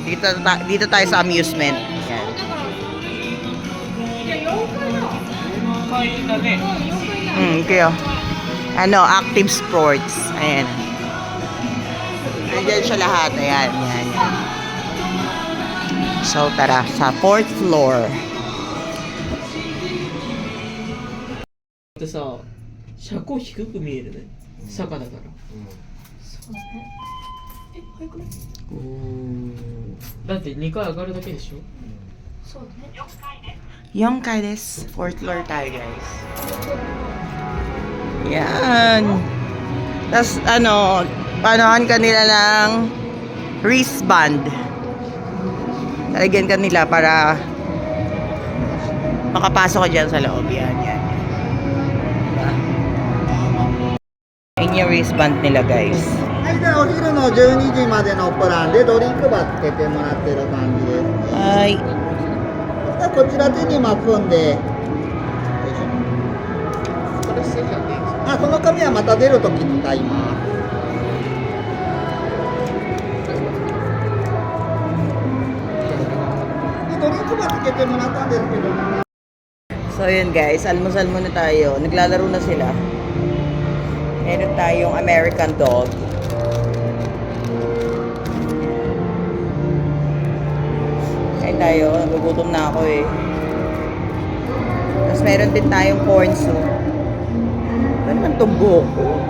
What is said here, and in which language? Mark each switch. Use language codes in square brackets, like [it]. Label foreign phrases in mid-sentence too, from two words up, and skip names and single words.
[tl] Dito tayo sa amusement. Ayan. Okay. Ano, [en] active sports. [tl] Ayan. Ayan siya lahat. Ayan. So, tara. Sa 4th floor. [ja] ってさ、車高低く見えるね。坂だから。そうだね。早くない？だって2階上がるだけでしょ。そうだね。 4階です。 [tl] 4th floor tayo, guys. Yan. Tapos, panohan ka nila ng wristband. Talagyan ka nila para makapasok ka dyan sa loob. Yan. Diba? Yan yung wristband nila, guys. [ja] はい、ではお昼の12時までのプランでドリンクバーつけてもらってる感じです。 Ay. こちら手に巻くんで、これ捨てちゃっていいですか？この紙はまた出るときに使います。でドリンクバーつけてもらったんですけど、 [tl] So yun guys, almusal muna tayo. Naglalaro na sila. Meron tayong [en] American dog. [tl] Kain tayo, nagugutom na ako eh. Tapos meron din tayong [en] corn soup. [tl] Ano naman itong buhok ko?